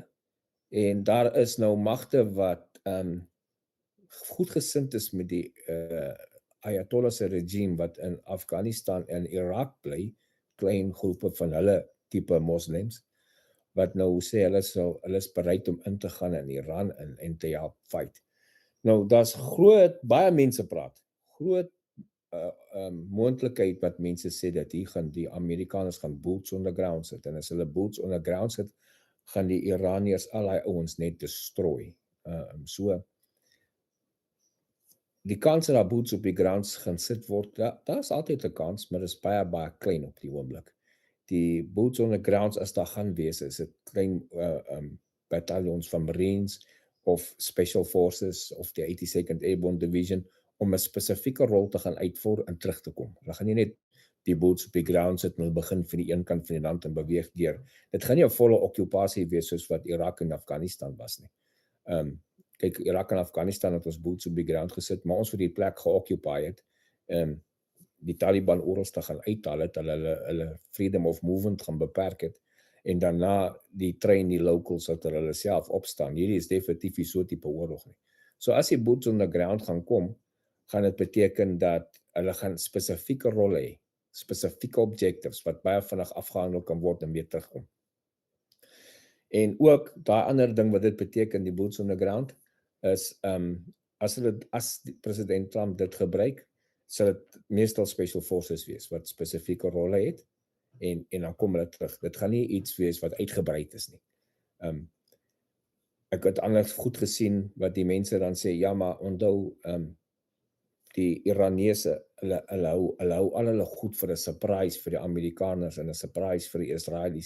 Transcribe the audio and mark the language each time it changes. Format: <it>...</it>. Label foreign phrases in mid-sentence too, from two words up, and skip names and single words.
<af>En daar is nou magte wat goedgesind is met die Ayatollah se regime wat in Afghanistan en Irak bly, klein groepe van hulle tipe moslems, wat nou sê hulle is bereid om in te gaan in Iran en te help fight. Nou, daar's baie mense praat, groot moontlikheid wat mense sê dat die Amerikaners gaan</af> <en>boots on the ground</en> <af>sit, en as hulle</af> <en>boots on the ground</en> <af>sit, gaan die Iraniërs al die ouens net destroy. So, die kans dat daar boots op die ground gaan sit word, daar is altyd 'n kans, maar dit is baie, baie klein op die oomblik.</af> <en>Die boots on the ground,</en> <af>as daar gaan wees, is dit klein bataljons van Marines of</af> <en>Special Forces</en> <af>of die 82nd Airborne Division om 'n spesifieke rol te gaan uitvoer en terug te kom. Hulle gaan nie net die boots op die ground sit en hulle begin van die een kant van die land en beweeg deur. Dit gaan nie 'n volle okkupasie wees soos wat Irak en Afghanistan was nie. Kyk, Irak en Afghanistan het ons boots op die ground gesit, maar ons vir die plek geoccupy het, die Taliban oral te gaan uithaal het, hulle</af> <en>freedom of movement</en> <af>gaan beperk het, en daarna die locals dat hulle self opstaan. Hierdie is definitief nie so tipe oorlog nie. So as die</af> <en>boots on the ground</en> <af>gaan kom, gaan dit beteken dat hulle gaan spesifieke rolle hê, spesifieke objectives wat baie vinnig afgehandel kan word en weer terugkom. En ook daai ander ding wat dit beteken, die</af> <en>boots on the ground,</en> <af>is as president Trump dit gebruik, sal dit meestal</af> <en>Special Forces</en> <af>wees wat spesifieke rolle het, en dan kom hulle terug. Dit gaan nie iets wees wat uitgebreid is nie. Ek het anders goed gesien wat die mense dan sê, ja, maar onthou, die Iranese, hulle hou al hulle goed vir 'n surprise vir die Amerikaners en 'n surprise vir die Israelies.</af>